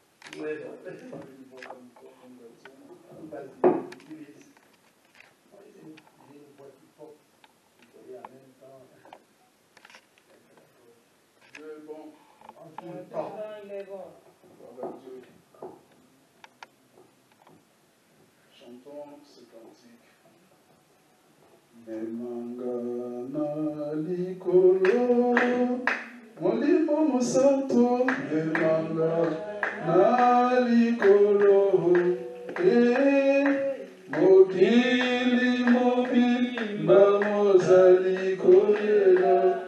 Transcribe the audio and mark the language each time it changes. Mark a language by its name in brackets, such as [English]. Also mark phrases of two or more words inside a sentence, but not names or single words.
[French] Il est bon. Chantons ce cantique. [Lingala] Memanga na likolo, molimo mosanto. Memanga na likolo, mokili mobimba mozali kolela.